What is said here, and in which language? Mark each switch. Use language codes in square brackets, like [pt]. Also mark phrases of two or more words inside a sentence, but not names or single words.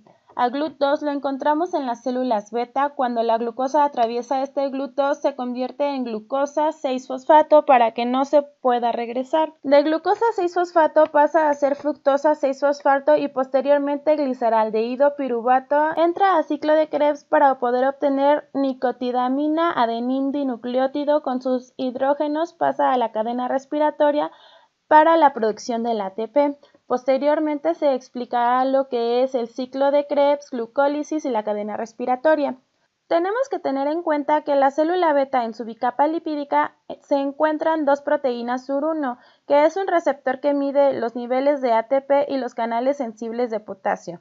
[es] Al GLUT2 lo encontramos en las células beta. Cuando la glucosa atraviesa este GLUT2 se convierte en glucosa 6-fosfato para que no se pueda regresar. De glucosa 6-fosfato pasa a ser fructosa 6-fosfato y posteriormente gliceraldehído piruvato entra a ciclo de Krebs para poder obtener nicotidamina adenin-dinucleótido con sus hidrógenos, pasa a la cadena respiratoria para la producción del ATP. Posteriormente se explicará lo que es el ciclo de Krebs, glucólisis y la cadena respiratoria. Tenemos que tener en cuenta que la célula beta en su bicapa lipídica se encuentran dos proteínas SUR1, que es un receptor que mide los niveles de ATP y los canales sensibles de potasio.